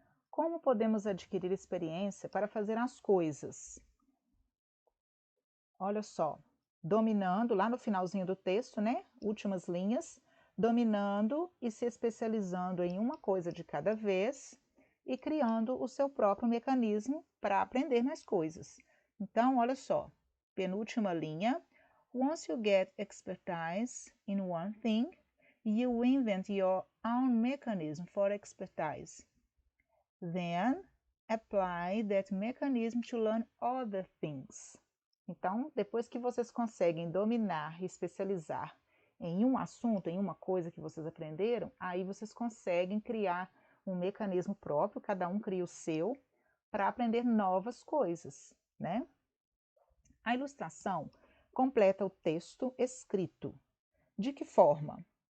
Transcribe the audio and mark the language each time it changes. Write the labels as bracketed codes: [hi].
[pt] Como podemos adquirir experiência para fazer as coisas? Olha só, dominando, lá no finalzinho do texto, né? Últimas linhas, dominando e se especializando em uma coisa de cada vez e criando o seu próprio mecanismo para aprender mais coisas. Então, olha só, penúltima linha, [en] once you get expertise in one thing, you invent your own mechanism for expertise. Then, apply that mechanism to learn other things. [pt] Então, depois que vocês conseguem dominar e especializar em um assunto, em uma coisa que vocês aprenderam, aí vocês conseguem criar um mecanismo próprio, cada um cria o seu, para aprender novas coisas, né? A ilustração completa o texto escrito. De que forma?